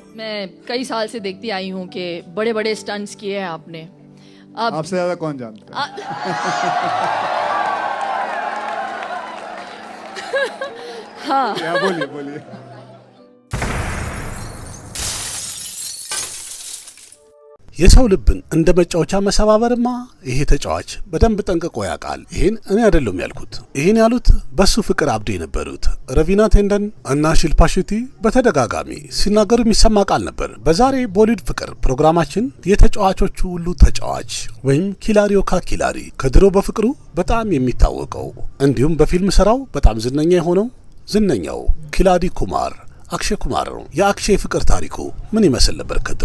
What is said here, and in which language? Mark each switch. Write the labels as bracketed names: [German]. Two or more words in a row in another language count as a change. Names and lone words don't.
[Hindi] मैं कई साल से देखती आई हूँ कि बड़े बड़े स्टंट्स किए हैं आपने. अब आपसे ज्यादा कौन जानता है? हाँ. क्या बोलिए बोलिए. [Amharic] የሰው ልብን እንደ መጫወቻ መሰባበርማ ይሄ ተጫዋች በደንብ ጠንቅቆ ያውቃል። ይሄን እኔ አይደለም ያልኩት። ይሄን ያሉት በሱ ፍቅር አብዶ የነበሩት ረቪና ቴንደን እና ሺልፓ ሼቲ በተደጋጋሚ ሲናገሩ የሚሰማ ቃል ነበር። በዛሬ ቦሊውድ ፍቅር ፕሮግራማችን የተጫዋቾቹ ሁሉ ተጫዋች ወይም ኪላሪዮ ካኪላሪ ከድሮ በፍቅሩ በጣም የሚታወቀው እንዲሁም በፊልም ስራው በጣም ዝነኛ የሆነው ዝነኛው ኪላዲ ኩማር አክሼ ኩማር ነው። የአክሼ ፍቅር ታሪኩ ምን ይመስል ነበር ከድሮ?